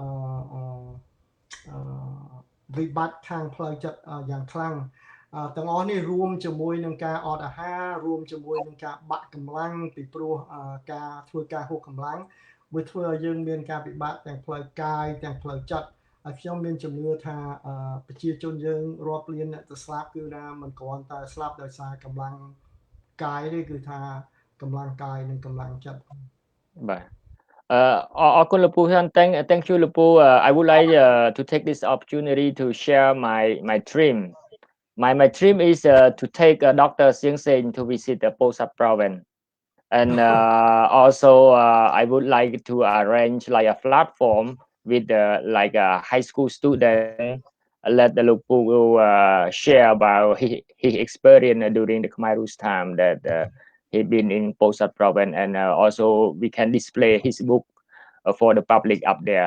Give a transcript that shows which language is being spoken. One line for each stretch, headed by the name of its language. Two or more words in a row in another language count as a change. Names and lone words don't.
Khmer: វិបត្តិខាងផ្លូវចិត្តយ៉ាងខ្លាំងទាំងអស់នេះរួមជាមួយនឹងការអត់អាហាររួមជាមួយនឹងការបាក់កម្លាំងពីព្រោះការធ្វើការហួសកម្លាំងវាធ្វើឲ្យយើងមានការពិបាកទាំងផ្លូវកាយទាំងផ្លូវចិត្តហើយខ្ញុំមានជំនឿថាប្រជាជនយើងរាប់លានអ្នកទៅស្លាប់គឺថាមិនគ្រាន់តែស្លាប់ដោយសារកម្លាំងកាយទេគឺថាកម្លាំងកាយនិងកម្លាំងចិត្ត បាទអរគុណលោកពូ
English: thank you
Khmer: លោកពូ
English: I would like to take this opportunity to share my dream. My dream is to take Dr. Seang Seng to visit the Posat province, and also I would like to arrange like a platform with like a high school student, let the Lupu share about his experience during the Khmer Rouge time that he been in Posat province, and also we can display his book for the public up there.